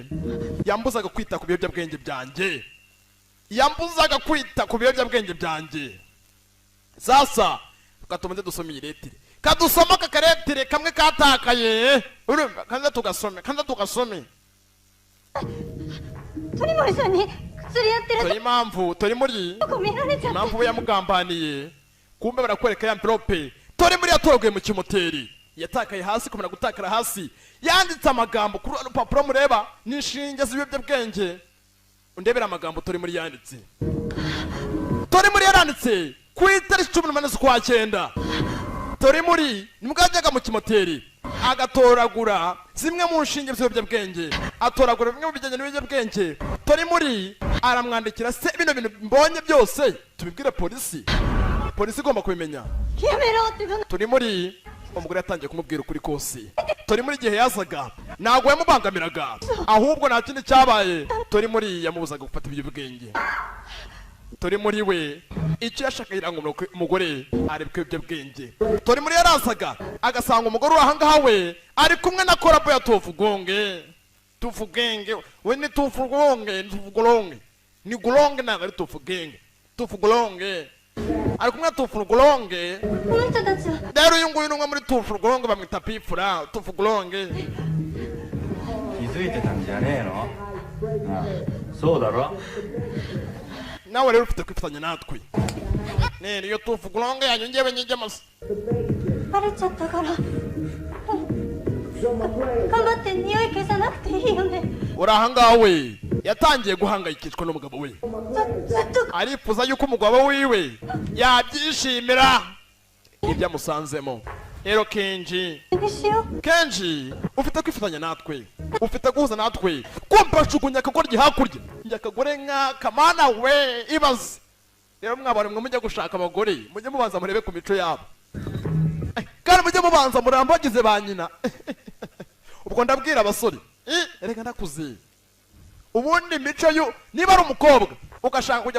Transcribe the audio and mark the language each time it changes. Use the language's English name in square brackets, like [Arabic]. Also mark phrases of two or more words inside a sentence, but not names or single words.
[Kinyarwanda] Yambuzaga kwita ku biyobyabwenge byanjye. Sasa tukatumaze dusoma iretire. Kadusoma kakaretire kamwe katakaye. Urumva kanza tugasome. [Japanese] 鳥森さんに釣り合ってる [Kinyarwanda] dore impamvu tori muri [Japanese] とこ見られちゃって [Kinyarwanda] impamvu we yamugambaniye kumbe barakwereka ya mvirope tori muri yatoraguye mu kimoteri yatakaye hasi kumera gutakara hasi yanditse amagambo kuri urupapuro mureba n'inshinge z'ibiyobyabwenge undebera amagambo tori muri yanditse tori muri yaranditse ku itariki 18 z'ukwa 9 tori muri nibwo yajyaga mu kimoteri agatoragura zimwe mu nshinge z'ibiyobyabwenge atoragura bimwe mu bijyanye n'ibiyobyabwenge tori muri aramwandikira se bino bintu mbonye byose tubibwire polisi igomba kubimenya [Japanese] やめろって言う [Kinyarwanda] tori muri umugore yatangiye kumubwira ukuri kose tori muri igihe yazaga ntabwo yamubangamiraga ahubwo nta kindi cyabaye tori muri yamubuzaga gufata ibiyobyabwenge tori muri we icyo yashakaga ngo umugore arebwe ibiyobyabwenge tori muri yarazaga agasanga umugore uri ahangaha we ari kumwe na korabo ya tuvugenge we ni tuvugenge ni guronge ntabwo ari tuvugenge ari kumwe na tuvugenge [Japanese] この人たちは [Kinyarwanda] rero uyu nguyu ni umwe muri tuvugenge bamwita pifura tuvugenge [Japanese] 気づいてたんじゃねえの？ああ、そうだろ？ [Kinyarwanda] nawe rero ufite kwifatanya natwe nero iyo tuvugenge yanyu ngewe nyijya amasa [Japanese] バレちゃったから頑張って匂い消さなくていいよね [Kinyarwanda] uri ahangaha we yatangiye guhangayikishwa n'umugabo we [Japanese] ずっと [Kinyarwanda] arifuza yuko umugabo wiwe yabyishimira ibyo amusanzemo rero kenji [Japanese] にしよう [Kinyarwanda] kenji ufite kwifatanya natwe ufite guhuza natwe kumva shugunya akagore hakurya njye akagore nk'akamana we ibaze rero mwabana mwe mujya gushaka abagore mujye mubanza murebe ku mico yabo kandi mujye mubanza murambagize ba nyina ubwo ndabwira abasore reka ndakuze ubundi imico yo niba ari umukobwa ugashaka kujya